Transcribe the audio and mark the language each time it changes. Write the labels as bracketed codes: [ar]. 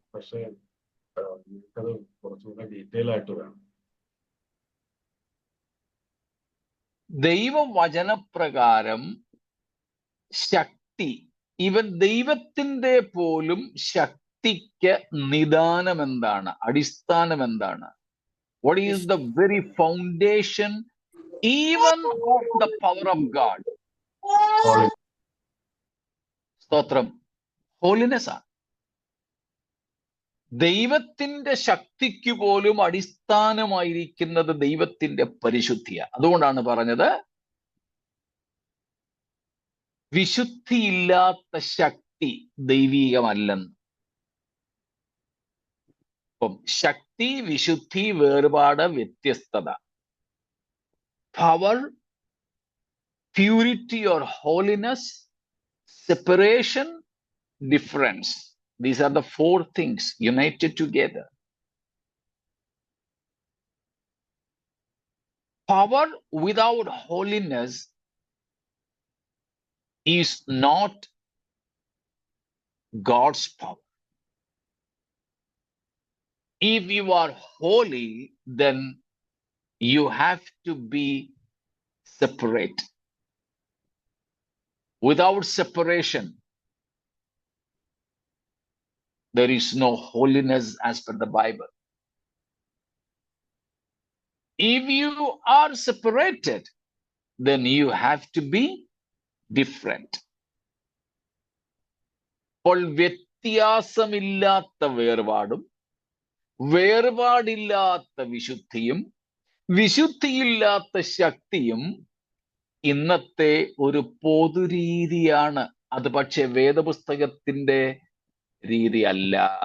[ml] പക്ഷേ എനിക്കത് കുറച്ചുകൂടെ ഡീറ്റെയിൽ ആയിട്ട് വേണം. ദൈവവചനപ്രകാരം ശക്തി, ഇവൻ ദൈവത്തിന്റെ പോലും ശക്തിക്ക് നിദാനം എന്താണ്? അടിസ്ഥാനം എന്താണ്? [en] What is the very foundation even of the power of God? [ml] സ്തോത്രം. ഹോളിനെസ് ആണ്. ദൈവത്തിന്റെ ശക്തിക്ക് പോലും അടിസ്ഥാനമായിരിക്കുന്നത് ദൈവത്തിന്റെ പരിശുദ്ധിയാണ്. അതുകൊണ്ടാണ് പറഞ്ഞത് വിശുദ്ധിയില്ലാത്ത ശക്തി ദൈവീകമല്ലെന്ന്. അപ്പം ശക്തി, വിശുദ്ധി, വേർപാട്, വ്യത്യസ്തത, [en] Power, purity or holiness, separation, difference. These are the 4 things united together. Power without holiness is not God's power. If you are holy, then you have to be separate. Without separation, there is no holiness as per the Bible. If you are separated, then you have to be different. [ml] അപ്പോൾ വ്യത്യാസമില്ലാത്ത വേർപാടും വേർപാടില്ലാത്ത വിശുദ്ധിയും വിശുദ്ധിയില്ലാത്ത ശക്തിയും ഇന്നത്തെ ഒരു പൊതുരീതിയാണ്. അത് പക്ഷെ വേദപുസ്തകത്തിന്റെ രീതിയല്ല.